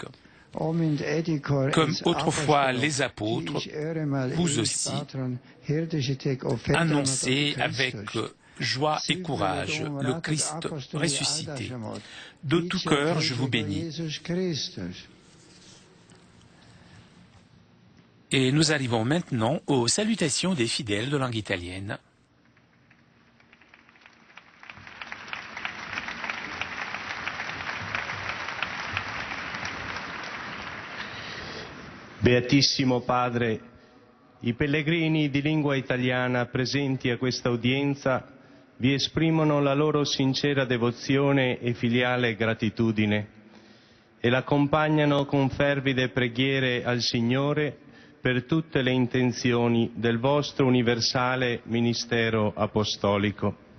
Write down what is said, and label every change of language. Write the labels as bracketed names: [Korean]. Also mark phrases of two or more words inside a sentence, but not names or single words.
[French] Comme autrefois les apôtres, vous aussi, annoncez avec joie et courage le Christ ressuscité. De tout cœur, je vous bénis. Et nous arrivons maintenant aux salutations des fidèles de langue italienne. [Italian] Beatissimo Padre, i pellegrini di lingua italiana presenti a questa udienza vi esprimono la loro sincera devozione e filiale gratitudine e l'accompagnano con fervide preghiere al Signore per tutte le intenzioni del vostro universale ministero apostolico.